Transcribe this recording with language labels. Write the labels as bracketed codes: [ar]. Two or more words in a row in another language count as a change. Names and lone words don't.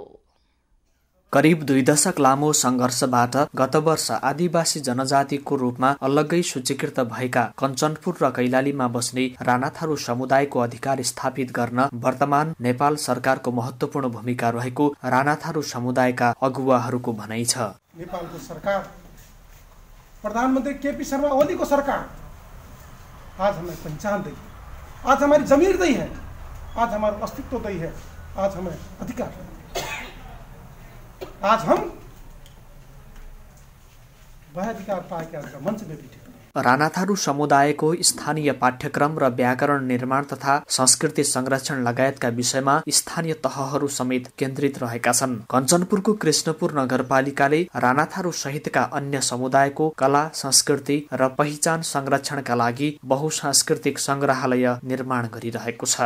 [ne] करिब 2 दशक लामो संघर्षबाट गत वर्ष आदिवासी जनजातिको रूपमा अलग्गै सूचीकृत भएका कञ्चनपुर र कैलालीमा बस्ने राणा थारू समुदायको अधिकार स्थापित गर्न वर्तमान नेपाल सरकारको महत्वपूर्ण भूमिका रहेको राणा थारू समुदायका अगुवाहरूको भनाइ छ। नेपालको सरकार, प्रधानमन्त्री केपी शर्मा ओलीको सरकार [hi] आज हमें पहचान दी है, आज हमारी जमीर दी है, आज हमारा अस्तित्व दी है, आज हमें अधिकार है। आज हम वह अधिकार पाके आज का मंच में बैठे। [ne] राणा थारू समुदायको स्थानीय पाठ्यक्रम र व्याकरण निर्माण तथा संस्कृति संरक्षण लगायतका विषयमा स्थानीय तहहरू समेत केन्द्रित रहेका छन्। कञ्चनपुरको कृष्णपुर नगरपालिकाले राणा थारू सहितका अन्य समुदायको कला, संस्कृति र पहिचान संरक्षणका लागि बहुसांस्कृतिक संग्रहालय निर्माण गरिरहेको छ।